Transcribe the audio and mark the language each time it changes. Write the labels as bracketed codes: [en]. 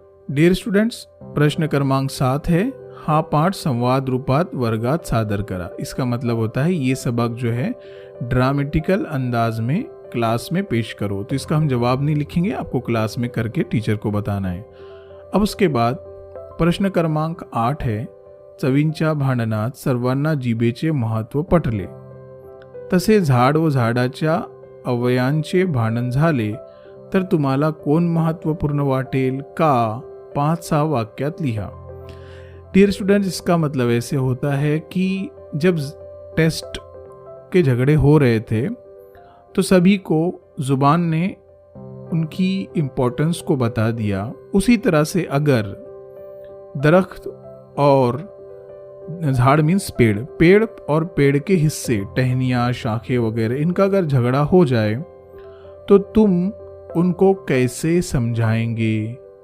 [en] dear students, [mr] प्रश्न क्रमांक 7 है, हा पाठ संवाद रूपात वर्गात सादर करा। [hi] इसका मतलब होता है ये सबक जो है ड्रामेटिकल अंदाज में क्लास में पेश करो। तो इसका हम जवाब नहीं लिखेंगे, आपको क्लास में करके टीचर को बताना है। [mr] अब उसके बाद प्रश्न क्रमांक 8 है, चवींच्या भांडणात सर्वांना जिभेचे महत्त्व पटले, तसे झाड व झाडाच्या अवयांचे भांडण झाले तर तुम्हाला कोण महत्त्वपूर्ण वाटेल का? 5-6 वाक्यात लिहा। [en] dear students, [hi] इसका मतलब ऐसे होता है कि जब टेस्ट के झगड़े हो रहे थे तो सभी को जुबान ने उनकी इम्पोर्टेंस को बता दिया। उसी तरह से अगर दरख्त और झाड़ मीन्स पेड़, पेड़ और पेड़ के हिस्से, टहनियाँ, शाखें वगैरह, इनका अगर झगड़ा हो जाए तो तुम उनको कैसे समझाएंगे?